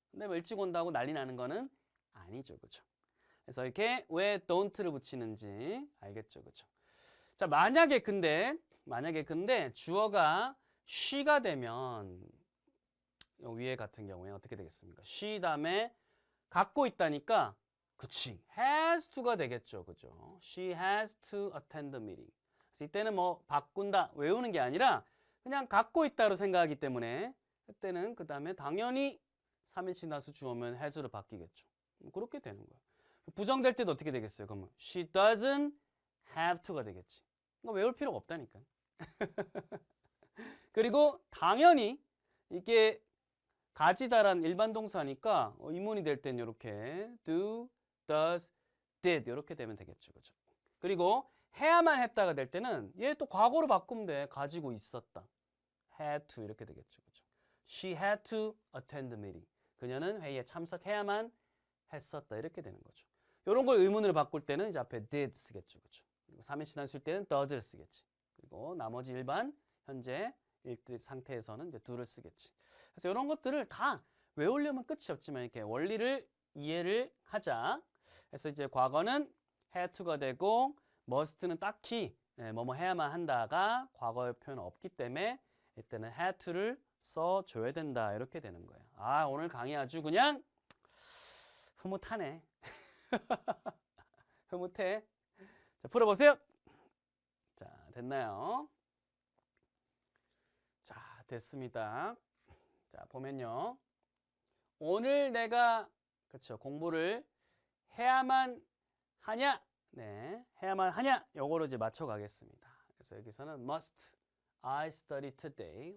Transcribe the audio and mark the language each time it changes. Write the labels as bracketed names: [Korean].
[Korean] 근데 뭐 일찍 온다고 난리 나는 거는 아니죠. 그죠? 그래서 이렇게 왜 don't를 붙이는지 알겠죠. 그죠? 자, 만약에 근데 주어가 she가 되면 위에 같은 경우에 어떻게 되겠습니까? she 다음에 갖고 있다니까 그치. has to가 되겠죠. 그죠? [English] She has to attend the meeting. [Korean] 그래서 이때는 뭐 바꾼다, 외우는 게 아니라 그냥 갖고 있다로 생각하기 때문에 그때는 그 다음에 당연히 3인칭 다수 주어면 has로 바뀌겠죠. 그렇게 되는 거예요. 부정될 때도 어떻게 되겠어요? 그러면 [English] she doesn't have to [Korean] 가 되겠지. 이거 외울 필요가 없다니까. 그리고 당연히 이게 가지다란 일반 동사니까 의문이 될 때는 이렇게 do, does, did 이렇게 되면 되겠죠. 그죠? 그리고 해야만 했다가 될 때는 얘 또 과거로 바꾸면 돼. 가지고 있었다. had to 이렇게 되겠죠. 그죠? [English] She had to attend the meeting. [Korean] 그녀는 회의에 참석해야만 했었다. 이렇게 되는 거죠. 이런 걸 의문으로 바꿀 때는 이제 앞에 did 쓰겠죠. 그죠? 그리고 3인칭 단수일 때는 does를 쓰겠지. 그리고 나머지 일반 현재 일대 상태에서는 이제 do를 쓰겠지. 그래서 이런 것들을 다 외우려면 끝이 없지만 이렇게 원리를 이해를 하자. 그래서 이제 과거는 had to가 되고 must는 딱히 뭐뭐 해야만 한다가 과거의 표현은 없기 때문에 이때는 had to를 써줘야 된다. 이렇게 되는 거예요. 아, 오늘 강의 아주 그냥 흐뭇하네. 흐뭇해. 자, 풀어보세요. 자, 됐나요? 자, 됐습니다. 자, 보면요. 오늘 내가 그렇죠. 공부를 해야만 하냐? 네, 해야만 하냐? 요거로 이제 맞춰 가겠습니다. 그래서 여기서는 [English] must I study today.